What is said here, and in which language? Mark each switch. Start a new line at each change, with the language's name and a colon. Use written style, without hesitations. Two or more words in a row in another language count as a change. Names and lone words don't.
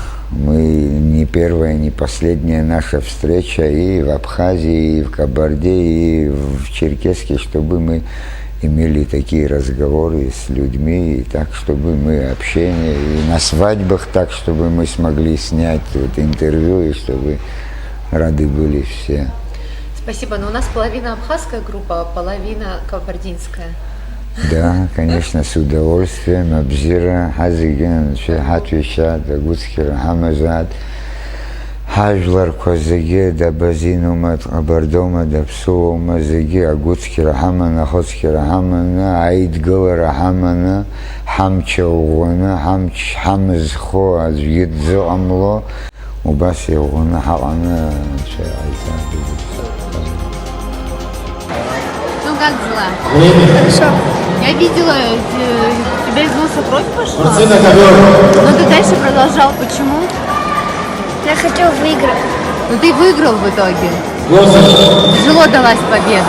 Russian: Мы не первая, не последняя наша встреча и в Абхазии, и в Кабарде, и в Черкеске, чтобы мы имели такие разговоры с людьми, и так, чтобы мы общение, и на свадьбах так, чтобы мы смогли снять вот интервью, и чтобы рады были все. Спасибо, но у нас половина абхазская группа, а половина кабардинская. Да, конечно, с удовольствием. Абзира, Хазиген, Хатвиша, Дагутскира, Хамазад, Хаджлар, Козаге, Дабазинумат, Абардома, Дапсуа, Мазаге, Агутскира, Хамана, Хоцкира, Хамана, Аидгалара, Хамана, Хамчаугона, Хамзхо, Адзгидзо, Амло, Убаси, Угона, Халана, Ну как дела? Хорошо. Я видела, у тебя из носа кровь пошла. Но ты дальше продолжал. Почему? Я хотел выиграть. Ну ты выиграл в итоге. Тяжело далась победа.